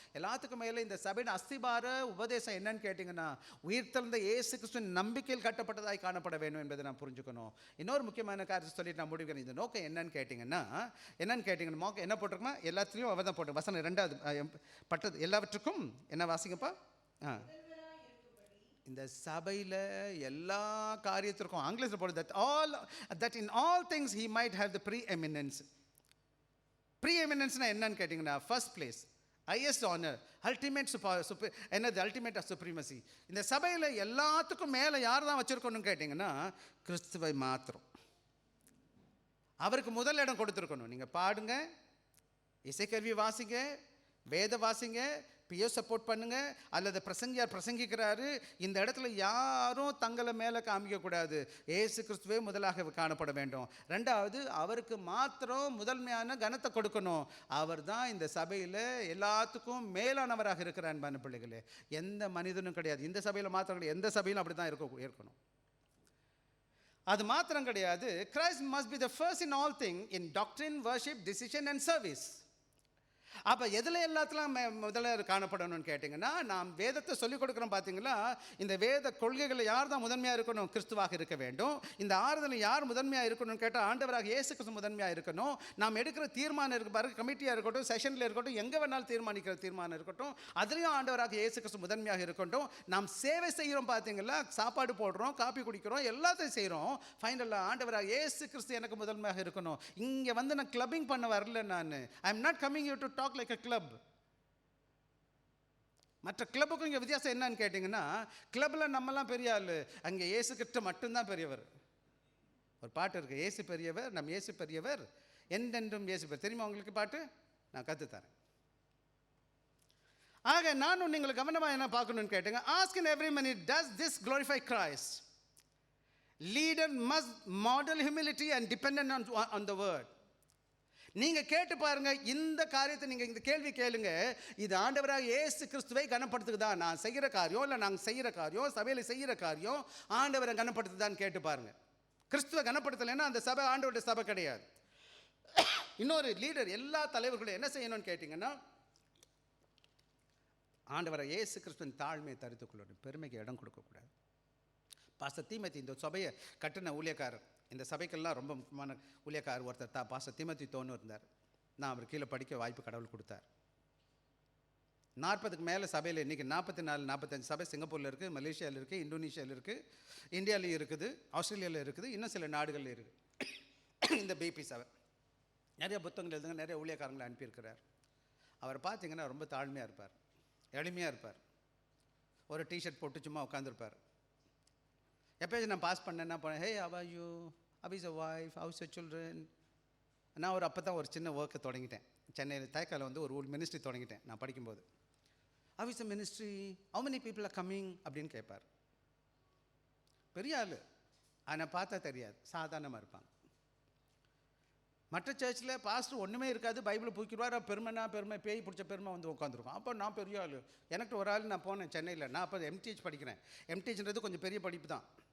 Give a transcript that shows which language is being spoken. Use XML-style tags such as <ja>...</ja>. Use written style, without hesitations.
<ta>எல்லாத்துக்கும் மேலே இந்த சபையின் அஸ்திபார உபதேசம் என்னன்னு கேட்டிங்கன்னா, உயிர்த்தெழுந்த இயேசு கிறிஸ்துவின் நம்பிக்கையில் கட்டப்பட்டதாய் காணப்பட வேண்டும் என்பதை நான் புரிஞ்சுக்கணும். இன்னொரு முக்கியமான காரியத்தை சொல்லிட்டு நான் முடிவுக்கிறேன். இந்த நோக்கம் என்னன்னு கேட்டிங்கன்னா நோக்கம் என்ன போட்டு எல்லாத்துலேயும் அவர் தான் போட்டு வசனம் 2வது பட்டது எல்லாவற்றுக்கும் என்ன வாசிங்கப்பா? இந்த சபையில் எல்லா காரியத்திற்கும் ஆங்கிலத்தில் போடுது,</ta> <en>that in all things he might have the preeminence. preeminenceனா</en> <ta>என்னன்னு கேட்டிங்கன்னா,</ta> <en>first place, highest honor, ultimate</en> <ta>என்னது?</ta> <en>ultimate supremacy.</en> <ta>இந்த சபையில் எல்லாத்துக்கும் மேலே யார் தான் வச்சுருக்கணும்னு கேட்டிங்கன்னா, கிறிஸ்துவை மாத்திரம். அவருக்கு முதல் இடம் கொடுத்துருக்கணும். நீங்கள் பாடுங்க, இசைக்கருவி வாசிங்க, வேத வாசிங்க, பியோ சப்போர்ட் பண்ணுங்க, அல்லது பிரசங்கியார் பிரசங்கிக்கிறாரு, இந்த இடத்துல யாரும் தங்களை மேலே காமிக்கக்கூடாது. ஏசு கிறிஸ்துவே முதலாக காணப்பட வேண்டும். 2வது, அவருக்கு மாத்திரம் முதன்மையான கனத்தை கொடுக்கணும். அவர் தான் இந்த சபையில் எல்லாத்துக்கும் மேலானவராக இருக்கிறார் அன்பான பிள்ளைகளே. எந்த மனிதனும் கிடையாது. இந்த சபையில் மாத்திரம் கிடையாது, எந்த சபையிலும் அப்படி தான் இருக்கணும். அது மாத்திரம் கிடையாது,</ta> <en>Christ must be the first in all things, in doctrine, worship, decision and service.</en> <ta>அப்போ எதில் எல்லாத்துலாம் முதல்ல காணப்படணும்னு கேட்டிங்கன்னா, நாம் வேதத்தை சொல்லிக் கொடுக்குறோம் பார்த்தீங்களா, இந்த வேத கொள்கைகளில் யார் தான் முதன்மையாக இருக்கணும்? கிறிஸ்துவாக இருக்க வேண்டும். இந்த ஆறுதலில் யார் முதன்மையாக இருக்கணும்னு கேட்டால், ஆண்டவராக இயேசு கிறிஸ்து முதன்மையாக இருக்கணும். நாம் எடுக்கிற தீர்மானம் இருக்கு பாருங்க, கமிட்டியாக இருக்கட்டும், செஷனில் இருக்கட்டும், எங்கே வேணாலும் தீர்மானிக்கிற தீர்மானம் இருக்கட்டும், அதுலேயும் ஆண்டவராக இயேசு கிறிஸ்து முதன்மையாக இருக்கட்டும். நாம் சேவை செய்கிறோம் பார்த்தீங்களா, சாப்பாடு போடுறோம், காப்பி குடிக்கிறோம், எல்லாத்தையும் செய்கிறோம். ஃபைனலாக ஆண்டவராக இயேசு கிறிஸ்து எனக்கு முதன்மையாக இருக்கணும். இங்கே வந்து நான் கிளப்பிங் பண்ண வரல. நான்</ta> <en>I am not coming you to talk like a club.</en> <ta>மற்ற கிளப்புக்கும் இங்கே வித்தியாசம் என்னன்னு கேட்டிங்கன்னா, கிளப்பில் நம்மலாம் பெரிய ஆள், அங்கே இயேசு கிறிஸ்து மட்டும்தான் பெரியவர். ஒரு பாட்டு இருக்குது, இயேசு பெரியவர், நம் இயேசு பெரியவர், என்றென்றும் இயேசு பெரியவர். தெரியுமா உங்களுக்கு பாட்டு? நான் கற்றுத்தரேன். ஆக நானும் நீங்கள் கவனமாக என்ன பார்க்கணும்னு கேட்டுங்க.</ta> <en>Ask in every minute, does this glorify Christ? Leader must model humility and dependent on the word.</en> <ta>நீங்கள் கேட்டு பாருங்க, இந்த காரியத்தை நீங்கள் இந்த கேள்வி கேளுங்க, இது ஆண்டவராக இயேசு கிறிஸ்துவை கனப்படுத்துக்குதா? நான் செய்கிற காரியம், இல்லை நாங்கள் செய்கிற காரியம், சபையில் செய்கிற காரியம் ஆண்டவரை கனப்படுத்துதான்னு கேட்டு பாருங்க. கிறிஸ்துவை கனப்படுத்தலைன்னா அந்த சபை ஆண்டவருடைய சபை கிடையாது. இன்னொரு லீடர், எல்லா தலைவர்களும் என்ன செய்யணும்னு கேட்டிங்கன்னா, ஆண்டவரை இயேசு கிறிஸ்துவின் தாழ்மையை தரித்துக் கொள்ளணும், பெருமைக்கு இடம் கொடுக்கக்கூடாது. பாஸ்டர் தீமோத்தி இந்த சபையை கட்டின ஊழியக்காரர், இந்த சபைக்கெல்லாம் ரொம்ப முக்கியமான ஊழியக்காரர் ஒருத்தர் பாஸ்டர் தீமோத்தி தோன்னு இருந்தார். நான் அவர் கீழே படிக்க வாய்ப்பு கடவுள் கொடுத்தார். 40க்கு மேலே சபையில் இன்றைக்கி 44-45 சபை சிங்கப்பூரில் இருக்குது, மலேசியாவில் இருக்குது, இந்தோனேஷியாவில் இருக்குது, இந்தியாவிலையும் இருக்குது, ஆஸ்திரேலியாவில் இருக்குது, இன்னும் சில நாடுகளில் இருக்குது. இந்த பிபி சபை நிறைய புத்தகங்கள் எழுதுங்க, நிறைய ஊழியக்காரங்களை அனுப்பியிருக்கிறார். அவர் பார்த்தீங்கன்னா ரொம்ப தாழ்மையாக இருப்பார், எளிமையாக இருப்பார். ஒரு டிஷர்ட் போட்டு சும்மா உட்காந்துருப்பார். எப்போயாச்சும் நான் பாஸ் பண்ணேன்னா போனேன்,</ta> <en>Hey how are you, how is your wife, how is your children.</en> <ta>நான் அப்போ தான் ஒரு சின்ன ஒர்க்கை தொடங்கிட்டேன் சென்னையில், தயக்கால ஒரு மினிஸ்ட்ரி தொடங்கிட்டேன் நான் படிக்கும்போது.</ta> <en>how is the ministry, how many people are coming</en> <ta>அப்படின்னு கேட்பார். பெரிய ஆள், ஆனால் பார்த்தா தெரியாது, சாதாரணமாக இருப்பாங்க. மற்ற சர்ச்சில் பாஸ்டர் ஒன்றுமே இருக்காது, பைபிளை பூக்கிடுவார், பெருமை பேய் பிடிச்ச பெருமை உட்காந்துருக்கும். அப்போ நான் பெரிய ஆள். எனக்கு ஒரு ஆள், நான் போனேன் சென்னையில், நான் அப்போ எம்டிஹெச் படிக்கிறேன். எம்டிஹெச்ன்றது கொஞ்சம் பெரிய படிப்பு தான்.</ta>